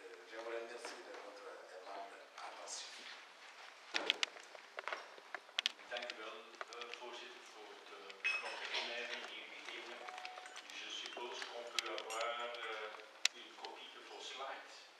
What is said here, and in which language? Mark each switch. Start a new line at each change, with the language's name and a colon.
French: Je vous remercie de votre aimable attention.
Dutch: Dank u wel, voorzitter, voor de vlotte inleiding die u gegeven hebt.
French: Je suppose qu'on peut avoir une copie de vos slides.